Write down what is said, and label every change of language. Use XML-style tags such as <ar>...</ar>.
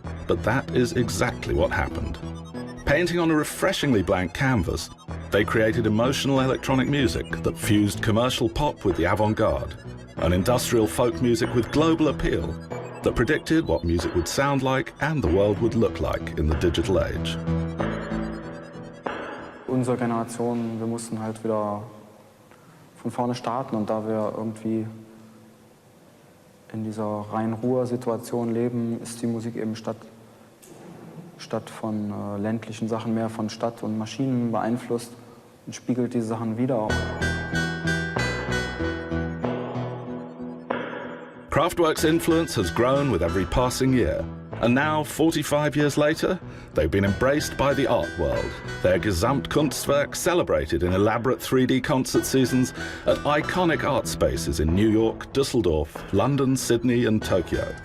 <en>But that is exactly what happened. Painting on a refreshingly blank canvas, they created emotional electronic music that fused commercial pop with the avant-garde, an industrial folk music with global appeal that predicted what music would sound like and the world would look like in the digital age.</en> <de>Unsere Generation, wir mussten halt wieder von vorne starten, und da wir irgendwie in dieser reinen Ruhr-Situation leben, ist die Musik eben statt von ländlichen Sachen mehr von Stadt und Maschinen beeinflusst und spiegelt diese Sachen wider.</de> <en>Kraftwerk's influence has grown with every passing year, and now, 45 years later, they've been embraced by the art world, their Gesamtkunstwerk celebrated in elaborate 3D concert seasons at iconic art spaces in New York, Düsseldorf, London, Sydney and Tokyo.</en>